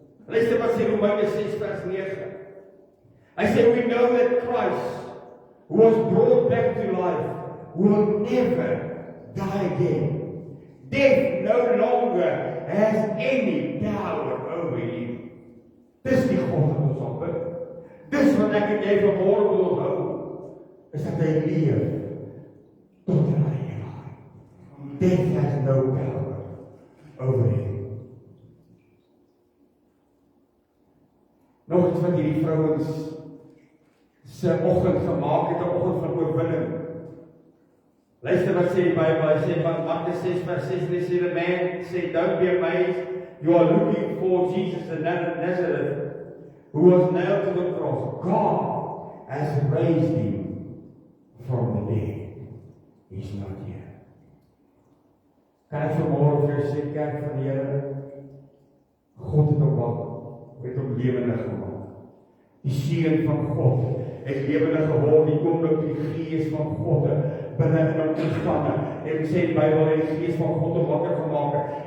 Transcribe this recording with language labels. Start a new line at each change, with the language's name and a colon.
Afrikaans: Luister wat sê Romeine 6 vers 9. Hy sê
English: we know that Christ, who was brought back to life, will never die again. Death no longer has any power over him.
Afrikaans: Dis die God wat ons aanbid. Dis wat ek en jy vanmôre wil onthou, is dat hy leef tot in die ewigheid.
English: Death has no power over him.
Afrikaans: Nog iets wat hierdie vrouens se oggend gemaak het, 'n oggend van oorwinning. Luister wat sê die Bybel, hy sê
English: van Markus 6 vers 6, hy sê the man said, don't be amazed, you are looking for Jesus the Nazareth, who was nailed to the cross. God has raised him from the dead. He's not here.
Afrikaans: Kan ek vanmôre vir julle sê, kerk van die Here, God het hom lewendig gemaak. Die Seun van God het lewendig geword, die oomblik die Gees van God binne in hom ontstaan. En sê die Bybel het die Gees van God wakker gemaak.